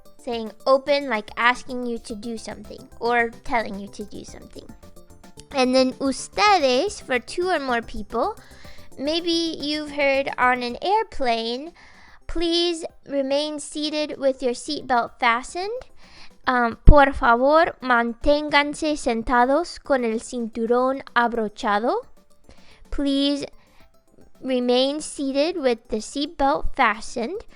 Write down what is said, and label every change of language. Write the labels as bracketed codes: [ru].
[en] Saying open like asking you to do something or telling you to do something. And then ustedes for 2 or more people. Maybe you've heard on an airplane, please remain seated with your seatbelt fastened. [es] Por favor, manténganse sentados con el cinturón abrochado. [en] Please remain seated with the seatbelt fastened.